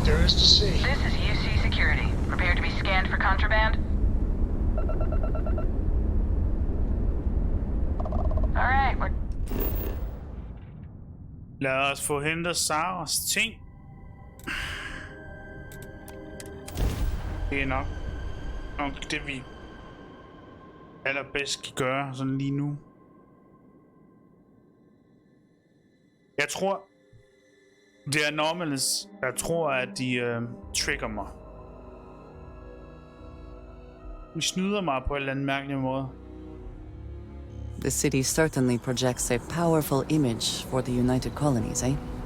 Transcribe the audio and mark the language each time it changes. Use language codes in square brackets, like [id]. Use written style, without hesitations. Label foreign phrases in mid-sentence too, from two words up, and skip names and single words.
[en] Nice to see. This is UC Security. Prepare to be scanned for contraband. Alright, we're... [da] Lad os få hentet Saras ting. Det er nok det, vi allerbedst kan gøre sådan lige nu. Jeg tror, det er Anomalys. Jeg tror, at de trigger mig. De snyder mig på en eller anden mærkelig måde. [en] The city certainly projects a powerful image for the United Colonies, eh?